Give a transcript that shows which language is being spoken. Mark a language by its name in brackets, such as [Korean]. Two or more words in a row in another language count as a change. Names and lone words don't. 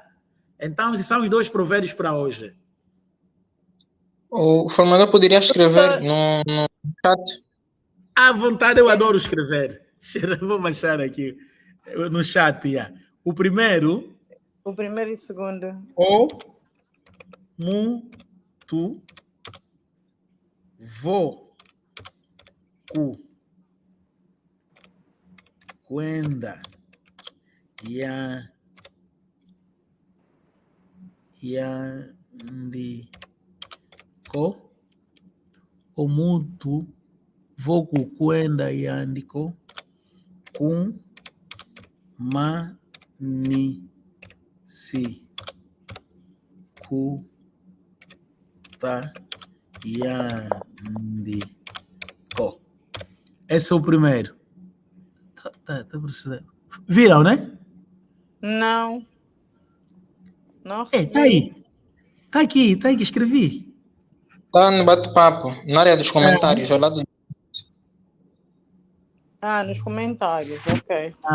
[Portuguese] Então, esses são os 2 provérbios para hoje. O formador poderia escrever no chat. À vontade, eu adoro escrever. Vou achar aqui no chat. Yeah. O primeiro. O primeiro e o segundo. [Kongo] O, mu, tu, vo, cu, quenda, ya, yandiko, omuntu, vo ku quenda yandiko, com, ma, ni, si, ku, ta, yandiko. [Portuguese] Esse é o primeiro. Tá precisando. Viram, né? Não. Não Tá aí. Tá aqui, escrevi. Tá no bate-papo, na área dos comentários, ao lado. Nos comentários, ok.